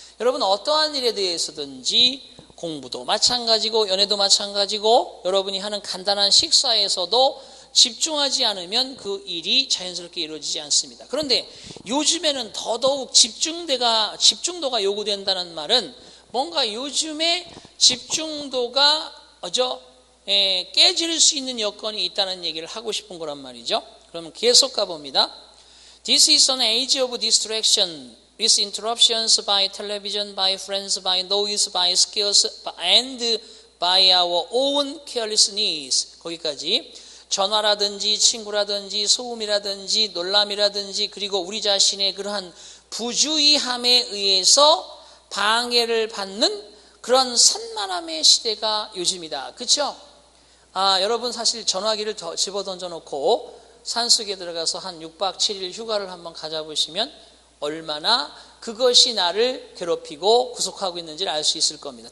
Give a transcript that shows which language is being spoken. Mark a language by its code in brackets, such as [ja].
[ko] 여러분 어떠한 일에 대해서든지 공부도 마찬가지고 연애도 마찬가지고 여러분이 하는 간단한 식사에서도 집중하지 않으면 그 일이 자연스럽게 이루어지지 않습니다. 그런데 요즘에는 더더욱 집중도가 요구된다는 말은 뭔가 요즘에 집중도가 깨질 수 있는 여건이 있다는 얘기를 하고 싶은 거란 말이죠. 그러면 계속 가봅니다. [en] This is an age of distraction, with interruptions by television, by friends, by noise, by scares, and by our own carelessness. [ko] 거기까지. 전화라든지 친구라든지 소음이라든지 놀람이라든지 그리고 우리 자신의 그러한 부주의함에 의해서 방해를 받는 그런 산만함의 시대가 요즘이다. 그렇죠? 여러분 사실 전화기를 더 집어던져 놓고 산속에 들어가서 한 6박 7일 휴가를 한번 가져보시면 얼마나 그것이 나를 괴롭히고 구속하고 있는지를 알 수 있을 겁니다.